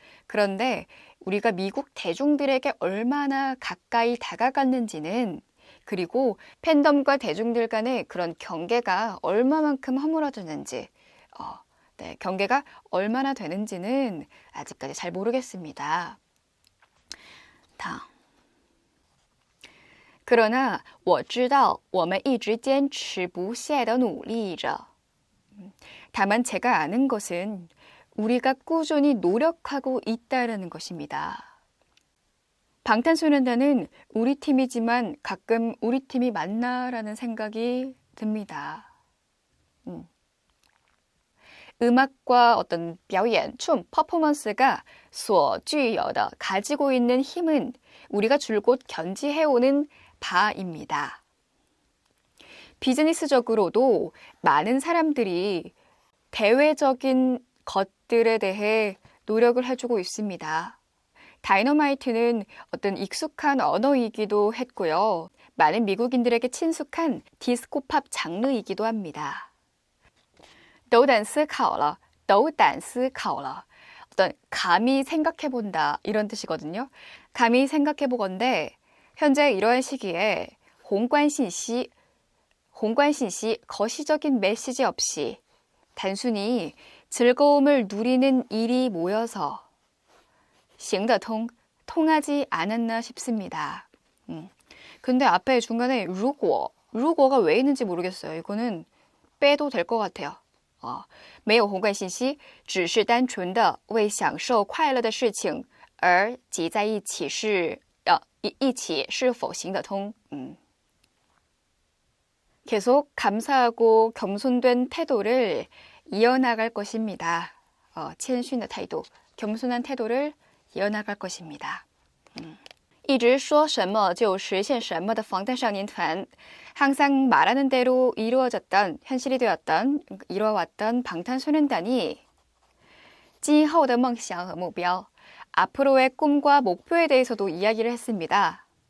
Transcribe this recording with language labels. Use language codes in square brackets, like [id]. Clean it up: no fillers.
[ko] 그런데 우리가 미국 대중들에게 얼마나 가까이 다가갔는지는 그리고 팬덤과 대중들 간의 그런 경계가 얼마만큼 허물어졌는지 경계가 얼마나 되는지는 아직까지 잘 모르겠습니다. 그러나 [zh] 我知道我们一直坚持不懈地努力着. [ko] 다만 제가 아는 것은 우리가 꾸준히 노력하고 있다는 것입니다. 방탄소년단은 우리 팀이지만 가끔 우리 팀이 맞나라는 생각이 듭니다. 음악과 어떤 [zh] 表演, [ko] 춤, 퍼포먼스가 [zh] 所具有的 [ko] 가지고 있는 힘은 우리가 줄곧 견지해오는 바입니다. 비즈니스적으로도 많은 사람들이 대외적인 것들에 대해 노력을 해주고 있습니다. 다이너마이트는 어떤 익숙한 언어이기도 했고요. 많은 미국인들에게 친숙한 디스코팝 장르이기도 합니다. [zh] 斗胆思考了, 斗胆思考了. [ko] 어떤 감히 생각해본다 이런 뜻이거든요. 감히 생각해보건대 현재 이러한 시기에 [zh] 宏观信息, [ko] 거시적인 메시지 없이 단순히 즐거움을 누리는 일이 모여서 [zh] 行得通, [ko] 통하지 않았나 싶습니다. 근데 앞에 중간에 如果가 왜 있는지 모르겠어요. 이거는 빼도 될 것 같아요. [zh] 没有宏观信息，只是单纯的为享受快乐的事情而集在一起一起是否行得通? [ko] 계속 감사하고 겸손된 태도를 이어나갈 것입니다. [zh] 谦逊的态度, [ko] 겸손한 태도를 이어나갈 것입니다. [zh] 一直说什么就实现什么的防弹少年团, [ko] 항상 말하는 대로 현실이 되었던, 이루어왔던 방탄소년단이 [zh] 今后的梦想和目标, [ko] 앞으로의 꿈과 목표에 대해서도 이야기를 했습니다.